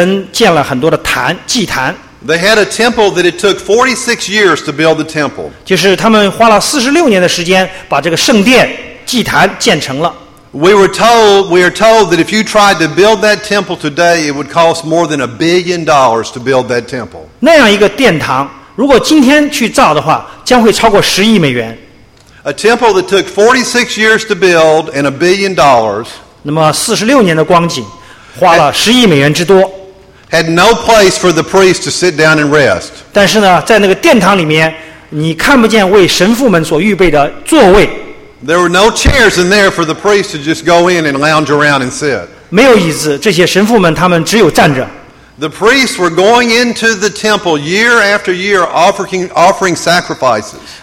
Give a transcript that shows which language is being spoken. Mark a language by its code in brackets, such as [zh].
[zh] 我们还记得吗？在旧约的时候，人建了很多的坛，祭坛。 [en] They had a temple that it took 46 years to build the temple. [zh] 就是他们花了46年的时间把这个圣殿、祭坛建成了。 [en] We are told that if you tried to build that temple today, it would cost more than $1 billion to build that temple. [zh] 那样一个殿堂，如果今天去造的话，将会超过$10 billion. [en] A temple that took 46 years to build and $1 billion. [zh] 那么46年的光景，花了$10 billion之多。 [en] Had no place for the priest to sit down and rest. [zh] 但是呢，在那个殿堂里面，你看不见为神父们所预备的座位。 [en] There were no chairs in there for the priest to just go in and lounge around and sit. [zh] 没有椅子，这些神父们他们只有站着。 [en] The priests were going into the temple year after year offering sacrifices.